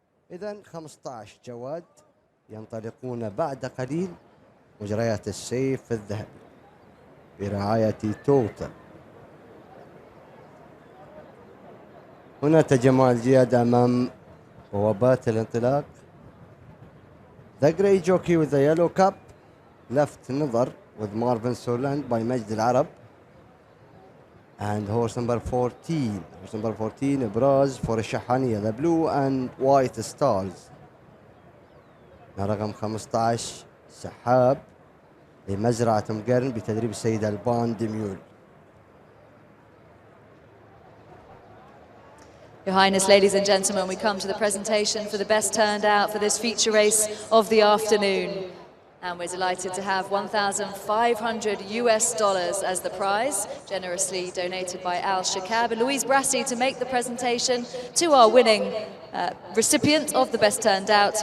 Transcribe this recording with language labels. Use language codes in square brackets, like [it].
[ar] إذن 15 جواد ينطلقون بعد قليل مجريات السيف الذهبي برعاية توتال. هنا تجمع الجياد أمام بوابات الانطلاق. [en] The grey jockey with the yellow cap, left Nidar with Marvin Surland by Majd Al Arab. And horse number 14, Ibraz for Shahaniya, the blue and white stars. [ar] رقم 15 سحاب لمزرعة مقرن بتدريب السيد البان ديميول. [en] Your Highness, ladies and gentlemen, we come to the presentation for the best turned out for this feature race of the afternoon. And we're delighted to have $1,500 as the prize, generously donated by Al Shakab and Louise Brassey to make the presentation to our winning recipient of the best turned out.